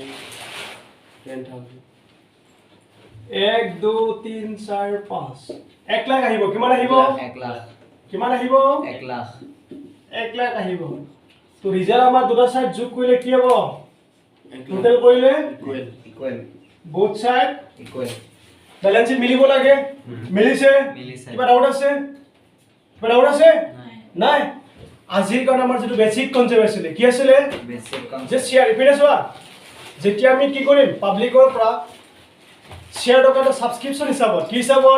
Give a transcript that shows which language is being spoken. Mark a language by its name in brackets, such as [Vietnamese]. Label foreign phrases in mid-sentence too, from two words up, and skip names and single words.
[Assamese] 10000 1 2 3 4 5 1 লাখ আহিব কিমান আহিব 1 lakh কিমান আহিব 1 lakh 1 লাখ আহিব তো ৰিজাল্ট আমাৰ দুটা সাইড যোগ কৰিলে কি হ'ব টোটেল কৰিলে [English] equal both side equal balance sheet [Assamese] মিলিব লাগে মিলিছে মিলিছে। কিবা ডাউট আছে নাই আজিৰ কাৰণে আমাৰ যেটো [English] basic concept [Assamese] আছিল কি আছিল [English] basic concept [Assamese] যে শেয়াৰ ইপিনে চোৱা যেতিয়া আমি কি কৰিম পাব্লিকৰ পৰা শেয়াৰ টকাটো সাবস্ক্ৰিপশন হিচাপত কি হিচাপত